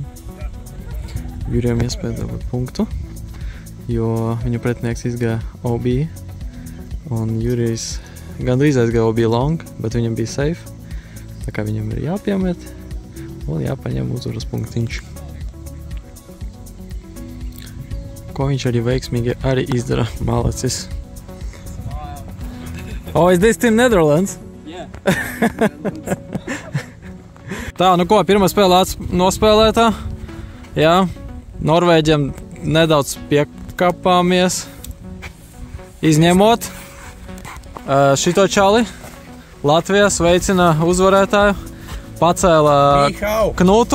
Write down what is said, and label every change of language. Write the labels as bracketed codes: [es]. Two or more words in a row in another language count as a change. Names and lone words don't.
[lv] Jurijam iespēja dabūt punktu, jo viņu pretinieks izgāja OB, un Jurijs gandrīz aizgāja [en] OB long, [lv] bet viņam bija safe, tā kā viņam ir jāpiemet un jāpaņem uzvaras punktiņš. Ko viņš arī veiksmīgi arī izdara, malacis. [en] Oh, is this Team Netherlands? Yeah. [lv] Tā, nu ko, pirmā spēlē nospēlētā. Jā, Norvēģiem nedaudz piekāpāmies, izņemot šito čali. Latvija sveicina uzvarētāju, pacēla Knutu.